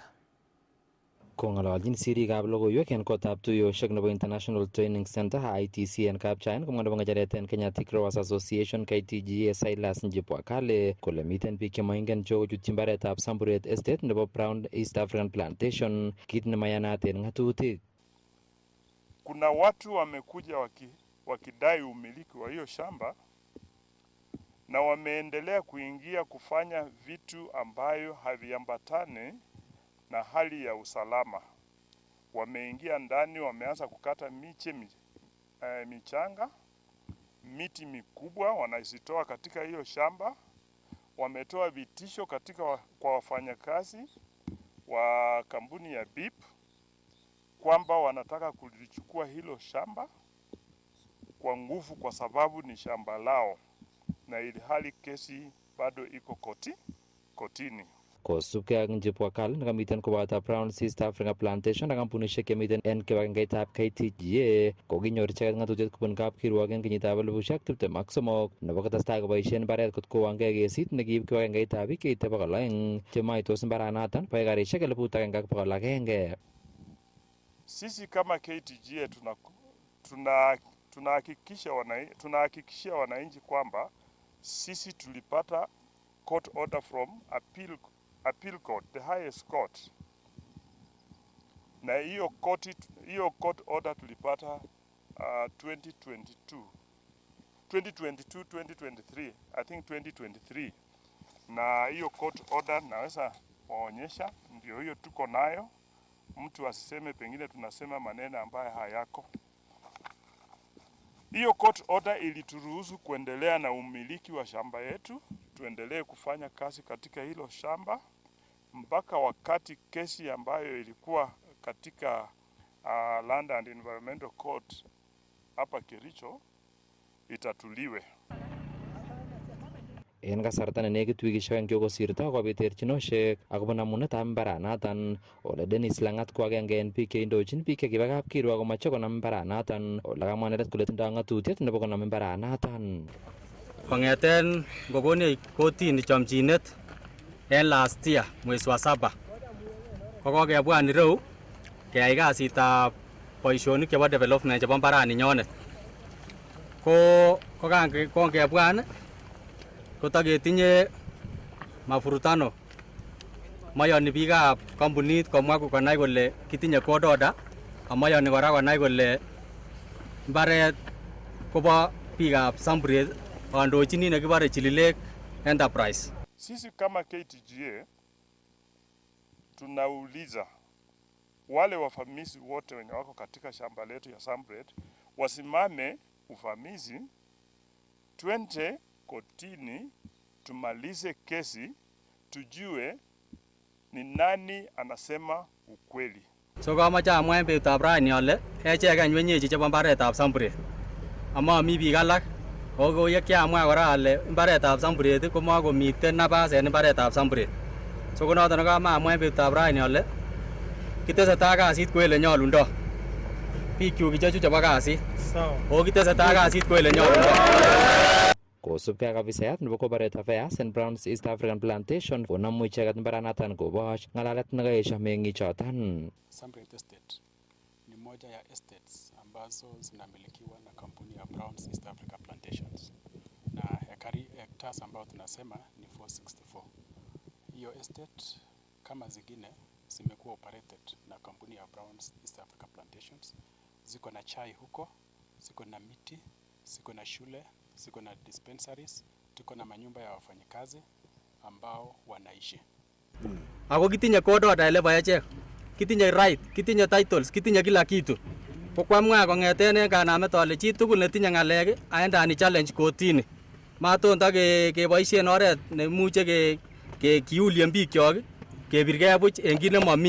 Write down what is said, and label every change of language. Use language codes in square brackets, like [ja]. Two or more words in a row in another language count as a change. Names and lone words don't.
[kln] Kong'ololchin sirikab logoiwek en kotab tuyoshek nebo International Training Center ITC en Kapchain komwa nebo ng'echeret en Kenya Thick Growers Association KTGA Silas Njipwakale kole miten biik chemoingen cho kochutyi mbaretab Samburet Estate nebo Brown East African Plantation kit nemayanat en ng'atutik. [sw] Kuna watu wamekuja wakidai umiliki wa hiyo shamba na wameendelea kuingia kufanya vitu ambayo haviambatani na hali ya usalama. Wameingia ndani, wameanza kukata miche michanga, miti mikubwa wanazitoa katika hiyo shamba. Wametoa vitisho kwa wafanyakazi wa kampuni ya BIP kwamba wanataka kulichukua hilo shamba kwa nguvu kwa sababu ni shamba lao, na ili hali kesi bado iko kotini. [kln] Kosubkei ak Njipwakal nekamiten koboto Brown East Africa Plantation ak kampunishek chemiten en kibagengeitab KTGA kokinyor icheket ng'atutiet kobun kapkirwok en kenyitab 2023 nebo kotestai koboisien mbaret kot kowongei kesit nekiib kibagengeitab biik cheite 200 chemaitos mbaranoton bo ekarisiek 1,100. [sw] Sisi kama KTGA tunahakikishia wananchi kwamba sisi tulipata [en] court order from appeal court, the highest court, [sw] na hiyo [en] court order [sw] tulipata 2023, [en] I think [sw] 2023, na hiyo [en] court order [sw] naweza waonyesha, ndio hiyo tuko nayo, mtu asiseme pengine tunasema maneno ambayo hayako. Hiyo [en] court order [sw] ilituruhusu kuendelea na umiliki wa shamba yetu, tuendelee kufanya kazi katika hilo shamba mpaka wakati kesi ambayo ilikuwa katika Land and Environmental Court hapa Kericho itatuliwe. [kln] En kasarta ne nekit wikishek aeng chekosirto kobit terchinoshek akobo namunetab mbaranoton, ole Dennis Langat ko agenge en biik cheindochin biik chekiba kapkirwok komoche konam mbaranoton, ole kamwa inendet kole tindoi ng'atutiet nebo konam mbaranoton. Kong'eten ngokonech kotini chomchinet en [en] last year [sw] mwezi wa 7 [kln] kokokebwan ireu keyai kasitab boisionik chebo development chebo mbarani nyonet. Ko kongebwan kotaketinye mafurutano, mayoni biikab kampunit komwa konai kole kitinye [en] court order, [kln] amayoni kora konai kole mbaret kobo biikab Samburiet kandochini nekibare Chililek Enterprise. [sw] Sisi kama KTGA tunauliza wale wafamizi wote wenye wako katika shamba letu ya Samburiet wasimame ufamizi, twende kotini tumalize kesi, tujue ni nani anasema ukweli. [kln] So kamache amwa en betutab raini ale echek wenyeji chebo mbaretab Samburiet, ama mi biik alak. Ko ye kiamwa kora ale mbaretab Samburiet komakomiten nabas en mbaretab Samburiet. So konoton kamamwa en betutab raini ale kitesetai kasit ko ele nyolundo. Bikyuk ichechu chebo kasit. O kitesetai kasit ko ele nyolundo. Kosubkei ak afisayat nebo Corporate Affairs and Browns East African Plantation konamu icheket mbaranoton koboch ng'alalet nekaesho meng'ichoton. [sw] Samburiet Estate ni moja ya estates ambazo zinamilikiwa na kampuni ya Browns East Africa Plantations, na hectares ambao tunasema ni 464. Hiyo estate kama zingine zimekuwa operated na kampuni ya Browns East Africa Plantations. Ziko na chai huko, ziko na miti, ziko na shule, ziko na dispensaries, tuko na manyumba ya wafanyikazi ambao wanaishi. [kln] Ako kitinye [en] court order [kln] elebo echek, kitinye right, kitinye titles, kitinye [sw] kila kitu. [kln] Kokwamwa kong'eten en kanamet ale chi tugul netinye ng'alek aendani challenge kotini. Maton ta keboisien oret nemuche kiulien bikyok kebirgei buch en kit nemomi.